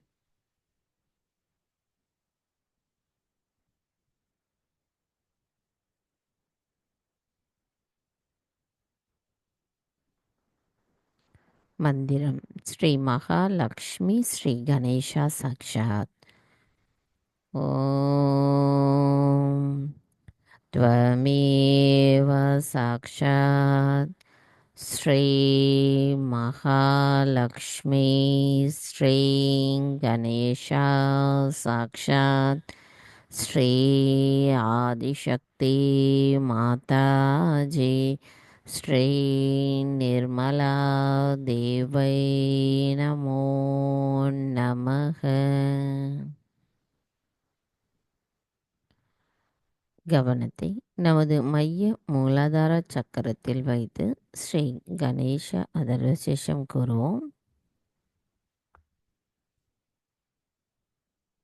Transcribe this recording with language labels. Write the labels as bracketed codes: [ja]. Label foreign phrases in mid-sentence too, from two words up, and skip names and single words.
[sa] मन्त्रं श्री महालक्ष्मी श्री गणेशा साक्षात्. ஓம் त्वमेव साक्षात् श्री महालक्ष्मी श्री गणेशा साक्षात् श्री आदिशक्ति माताजी श्री निर्मला देवै नमो नमः. [ta] கவனத்தை நமது மைய மூலாதார சக்கரத்தில் வைத்து ஸ்ரீ கணேச அதர்வசேஷம் கூறுவோம்.